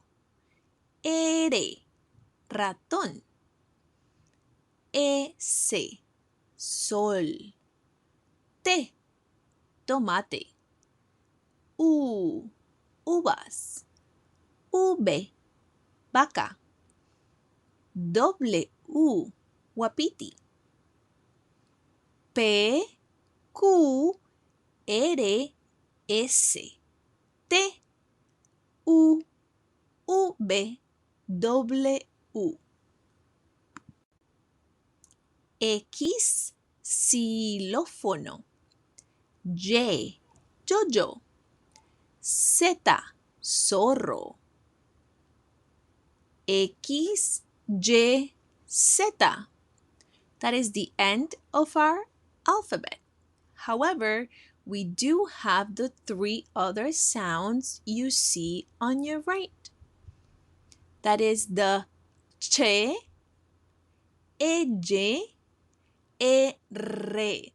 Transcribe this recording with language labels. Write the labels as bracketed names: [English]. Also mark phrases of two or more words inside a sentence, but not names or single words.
[Spanish] R, ratón. S, sol. T, tomate. U, uvas. V, vaca. W, wapiti. P, Q, R, S, T, U, V, W. X, xilófono. Y, yo-yo. Z, zorro. X, Y, Z. [English] That is the end of our alphabet. However, we do have the three other sounds you see on your right. That is the ch, ella, re.